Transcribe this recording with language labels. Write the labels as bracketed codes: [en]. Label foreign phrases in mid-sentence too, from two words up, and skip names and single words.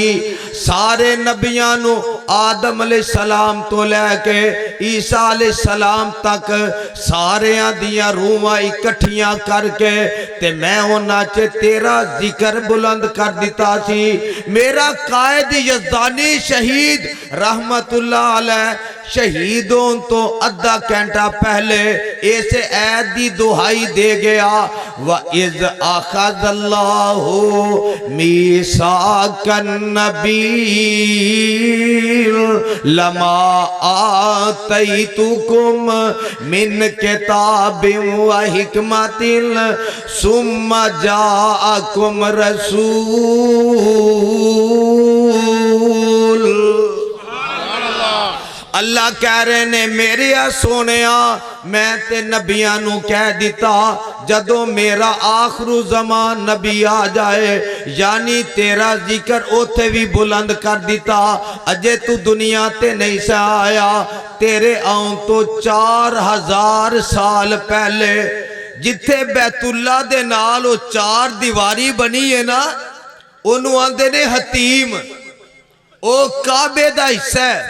[pa] سارے نبیاں نوں آدم علیہ السلام توں لے کے عیسیٰ علیہ السلام تک ساریاں دیاں روحاں اکٹھیاں کر کے تے میں اونہاں چ تیرا ذکر بلند کر دتا سی. میرا قائد یزدانی شہید [ar] رحمة الله عليه [pa] شہیدوں توں آدھا گھنٹہ پہلے اس عید دی دہائی دے گیا, [ar] وإذ أخذ الله ميثاق النبيين لما آتيتكم من كتاب وحكمة ثم جاءكم رسول. [pa] اللہ کہہ رہے نے میرے سوہنیا میں تے نبیاں نوں کہہ دتا جدوں میرا آخر الزمان نبی آ جائے یعنی تیرا ذکر اوتھے بھی بلند کر دتا. اجے توں دنیا تے نہیں سا آیا، تیرے آون توں 4000 سال پہلے جتھے بیت اللہ دے نال او 4 دیواری بنی ہے نا، اونوں آندے نے حطیم، او کعبے دا حصہ ہے.